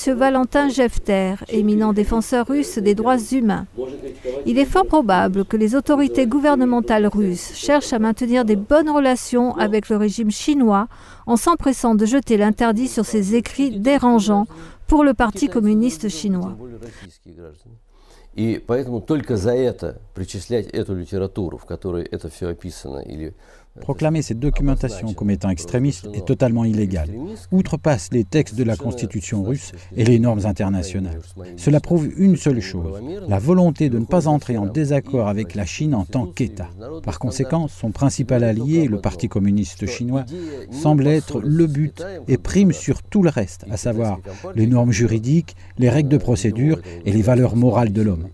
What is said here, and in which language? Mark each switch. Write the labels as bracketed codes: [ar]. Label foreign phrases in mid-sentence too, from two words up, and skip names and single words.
[fr] Valentin Jefter, éminent défenseur russe des droits humains, il est fort probable que les autorités gouvernementales russes cherchent à maintenir des bonnes relations avec le régime chinois en s'empressant de jeter l'interdit sur ces écrits dérangeants pour le Parti communiste chinois. [ru] И поэтому только за это причислять эту литературу, в которой это все описано, или [fr] proclamer cette documentation comme étant extrémiste est totalement illégal, outrepasse les textes de la Constitution russe et les normes internationales. Cela prouve une seule chose, la volonté de ne pas entrer en désaccord avec la Chine en tant qu'État. Par conséquent, son principal allié, le Parti communiste chinois, semble être le but et prime sur tout le reste, à savoir les normes juridiques, les règles de procédure et les valeurs morales de l'homme.